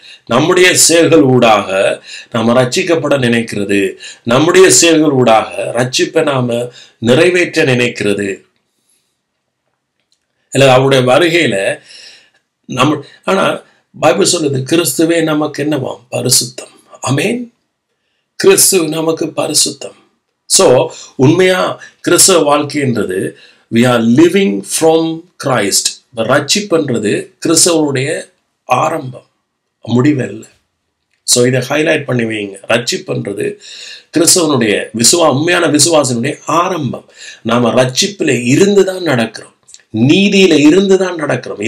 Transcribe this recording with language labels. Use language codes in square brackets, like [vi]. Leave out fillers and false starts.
[ta] நம்முடைய செயல்கள் ஊடாக நாம ரட்சிக்கப்பட நினைக்கிறது. நம்முடைய செயல்கள் ஊடாக ரட்சிப்பை நாம நிறைவேற்ற நினைக்கிறது. இல்ல அவருடைய வருகையில ஆனா பைபிள் சொல்லுது, கிறிஸ்துவே நமக்கு என்னவாம்? பரிசுத்தம். ஆமேன். கிறிஸ்து நமக்கு பரிசுத்தம். சோ உண்மையா கிறிஸ்தவ வாழ்க்கைன்றது [en] we are living from Christ. [ta] ரட்சிப்புன்றது கிறிஸ்தவனுடைய ஆரம்பம், முடிவல்ல. சோ இதை ஹைலைட் பண்ணி வைங்க. ரட்சிப்புன்றது கிறிஸ்தவனுடைய உண்மையான விசுவாசனுடைய ஆரம்பம். நாம ரட்சிப்பில இருந்துதான் நடக்கிறோம், நீதியில இருந்துதான் நடக்கிறோம்.